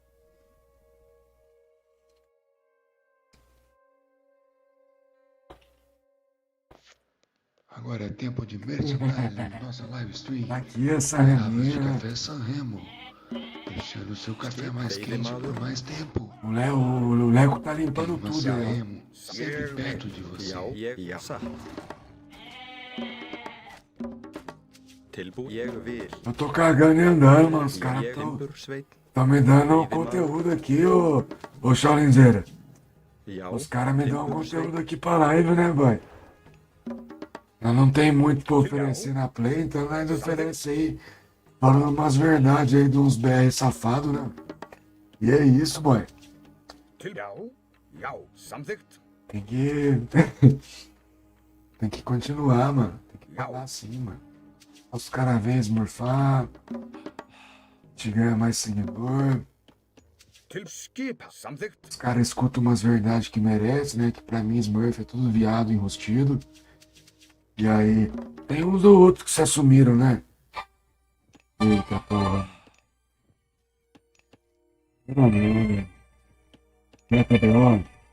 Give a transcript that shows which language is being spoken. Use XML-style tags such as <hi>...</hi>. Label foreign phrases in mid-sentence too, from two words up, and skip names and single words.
<pt>Agora é tempo de merchandising na nossa live stream. Aqui essa Garrafas de reminha. café Sanremo. Deixando o seu café mais quente por mais tempo. O Leco tá limpando Tem uma tudo, né? Sanremo sempre perto de você.</pt> <is>Ég satt. Tilbúin. Ég vil.</is> <pt>Eu tô cagando e andando, mano. Os caras</pt> <is>Ég</is> <pt>tão</pt> <is>Imbursveit.</is> <pt>me dando conteúdo aqui, ô Cholinzeira.</pt> <is>Já.</is> <pt>Os caras me dão conteúdo aqui pra live, né, boy? Nós não tem muito pra oferecer na Play, então nós oferece aí, falando umas verdades aí de uns BR safados, né? E é isso, boy.</pt> <is>Já, samþykkt.</is> <pt>Tem que. Tem que continuar, mano. Tem que falar assim, mano. Os caras vêm esmurfar. Te ganha mais seguidor.</pt> <is>Til skipa, samþykkt.</is> <pt>Os caras escutam umas verdades que merecem, né? Que pra mim Smurf é tudo viado enrustido. E aí, tem uns ou outros que se assumiram, né? Eita porra. Pelo amor. Meta de onde?</pt>